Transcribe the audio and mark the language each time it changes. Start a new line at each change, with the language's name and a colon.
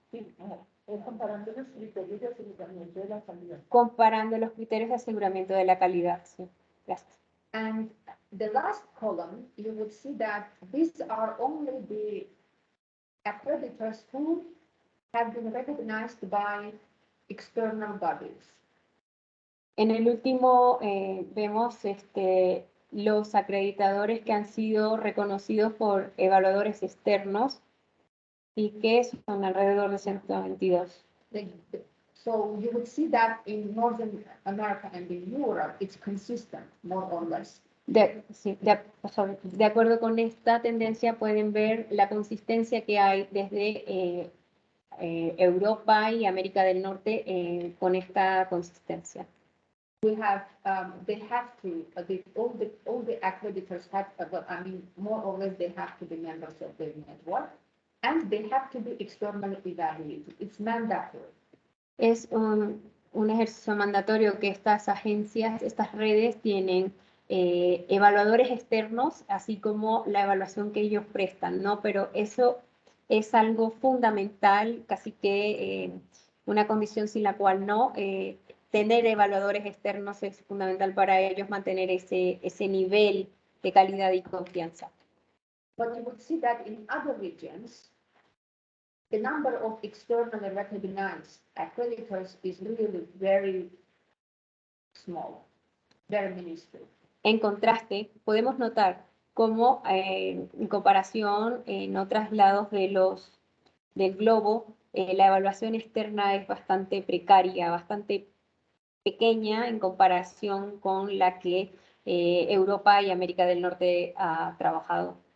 Spanish: Sí, comparando los criterios de aseguramiento de la calidad. Comparando los criterios de aseguramiento de la calidad, sí. Gracias.
English: And the last column, you would see that these are only the accreditors who have been recognized by external bodies.
Spanish: En el último vemos los acreditadores que han sido reconocidos por evaluadores externos y que son alrededor de 122.
English: So you would see that in Northern America and in Europe, it's consistent, more or less.
Spanish: De acuerdo con esta tendencia pueden ver la consistencia que hay desde Europa y América del Norte con esta consistencia.
English: We have, they have to, all the accreditors have, more or less they have to be members of the network, and they have to be externally evaluated. It's mandatory.
Spanish: Es un ejercicio mandatorio que estas agencias, estas redes tienen evaluadores externos, así como la evaluación que ellos prestan, ¿no? Pero eso es algo fundamental, casi que una condición sin la cual no. Tener evaluadores externos es fundamental para ellos mantener ese nivel de calidad y confianza.
English: But you would see that in other regions, the number of externally recognized accreditors is really very small, very minuscule.
Spanish: En contraste, podemos notar cómo en comparación en otros lados del globo, la evaluación externa es bastante precaria, bastante pequeña en comparación con la que Europa y América del Norte ha trabajado.